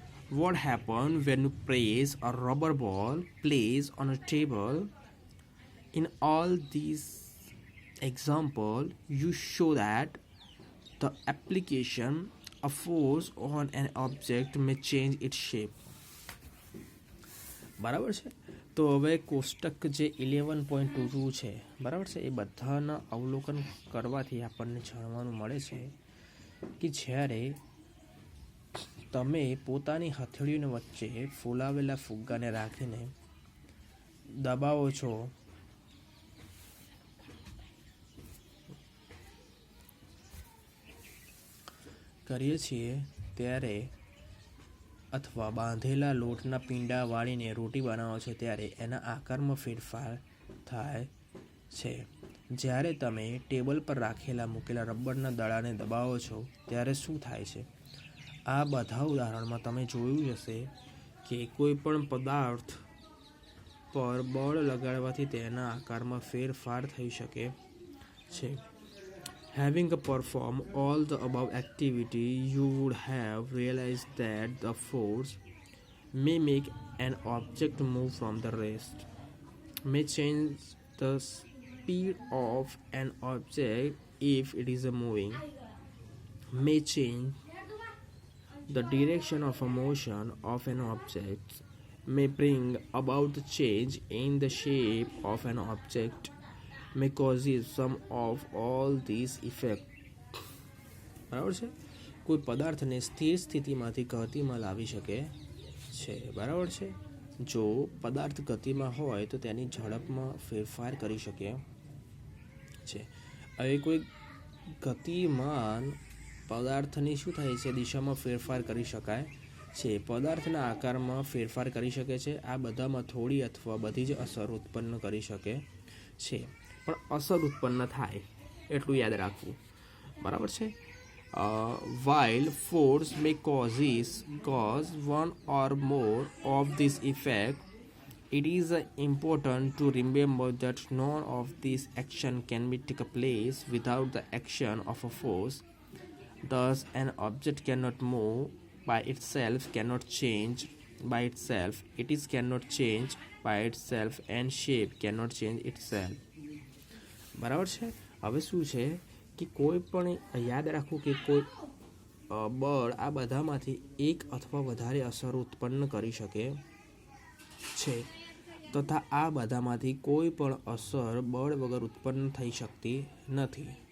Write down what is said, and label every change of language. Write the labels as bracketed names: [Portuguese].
[English] What happens when you place a rubber ball placed on a table? In all these examples, you show that the application of force on an object may change its shape. [Gujarati] બરાબર છે. તો હવે કોષ્ટક જે 11.22 છે, બરાબર છે, એ બધાના અવલોકન કરવાથી આપણને જાણવાનું મળે છે કે જ્યારે તમે પોતાની હથેળીઓની વચ્ચે ફૂલાવેલા ફુગ્ગાને રાખીને દબાવો છો કરીએ છીએ ત્યારે, અથવા બાંધેલા લોટના પીંડા વાળીને રોટી બનાવો છો ત્યારે એના આકારમાં ફેરફાર થાય છે. જ્યારે તમે ટેબલ પર મૂકેલા રબરના દડાને દબાવો છો ત્યારે શું થાય છે. આ બધા ઉદાહરણમાં તમે જોયું હશે કે કોઈ પણ પદાર્થ પર બળ લગાડવાથી તેના આકારમાં ફેરફાર થઈ શકે છે. [English] Having performed all the above activity, you would have realized that the force may make an object move from the rest, may change the speed of an object if it is moving, may change the direction of a motion of an object, may bring about the change in the shape of an object, may causes some of all these effects. [Gujarati] બરાબર છે. કોઈ પદાર્થને સ્થિર સ્થિતિમાંથી ગતિમાં લાવી શકે છે. બરાબર છે. જો પદાર્થ ગતિમાં હોય તો તેની ઝડપમાં ફેરફાર કરી શકે છે. હવે કોઈ ગતિમાન પદાર્થની શું થાય છે, દિશામાં ફેરફાર કરી શકાય છે. પદાર્થના આકારમાં ફેરફાર કરી શકે છે. આ બધામાં થોડી અથવા બધી જ અસર ઉત્પન્ન કરી શકે છે. પણ અસર ઉત્પન્ન થાય એટલું યાદ રાખવું. બરાબર છે. [English] While force may cause one or more of this effect, it is important to remember that none of these action can be take place without the action of a force. Thus, an object cannot move by itself, cannot change by itself, it is cannot change by itself, and shape cannot change itself. [Gujarati] બરાબર છે. હવે શું છે કે કોઈ પણ યાદ રાખવું કે કોઈ બળ આ બધામાંથી એક અથવા વધારે અસર ઉત્પન્ન કરી શકે છે. તથા આ બધામાંથી કોઈ પણ અસર બળ વગર ઉત્પન્ન થઈ શકતી નથી.